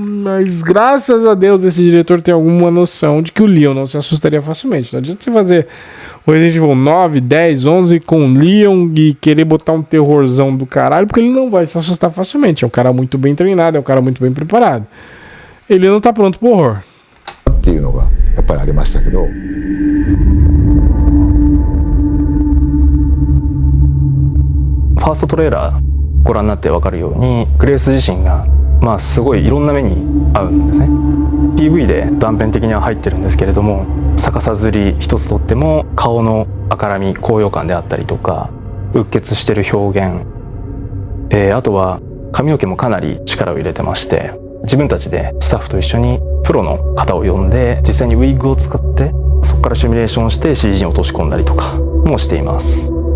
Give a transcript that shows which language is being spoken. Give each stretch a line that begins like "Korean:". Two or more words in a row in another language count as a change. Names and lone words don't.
Portuguese: Mas graças a Deus esse diretor tem alguma noção de que o Leon não se assustaria facilmente. Não adianta você fazer o Resident Evil 9, 10, 11 com o Leon e querer botar um terrorzão do caralho, porque ele não vai se assustar facilmente. É um cara muito bem treinado, é um cara muito bem preparado. Ele não tá pronto pro horror.
Japanese: っていうのがやっぱりありましたけど。ファーストトレーラーご覧になって分かるようにグレース自身がすごいいろんな目に遭うんですね。 PV で断片的には入ってるんですけれども、逆さずり一つとっても顔の赤らみ高揚感であったりとかうっ血してる表現、あとは髪の毛もかなり力を入れてまして、自分たちでスタッフと一緒にプロの方を呼んで実際にウィッグを使ってそこからシミュレーションして CG に落とし込んだりとかもしています。